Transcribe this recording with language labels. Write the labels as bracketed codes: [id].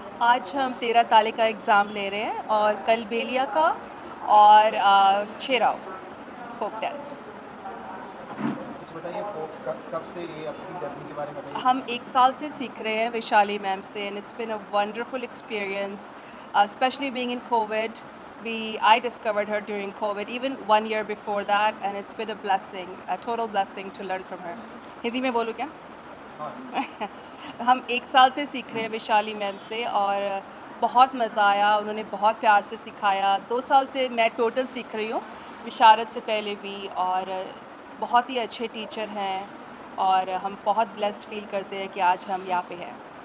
[hi] आज हम 13 ताले का एग्ज़ाम ले रहे हैं और कल बेलिया का और चेराव फोक डांस। कुछ बताइए कब से ये अपनी जर्नी के बारे में बताइए। हम 1 साल से सीख रहे हैं वैशाली मैम से, [en] And it's been a wonderful experience, especially being in COVID. I discovered her during COVID, even 1 year before that, and it's been a blessing, a total blessing to learn from her. [hi] Hindi में बोलूँ क्या? हम 1 साल से सीख रहे हैं Vaishali ma'am से और बहुत मज़ा आया, उन्होंने बहुत प्यार से सिखाया। 2 साल से मैं टोटल सीख रही हूँ, विशारद से पहले भी, और बहुत ही अच्छे टीचर हैं और हम बहुत ब्लेस्ड फील करते हैं कि आज हम यहाँ पे हैं।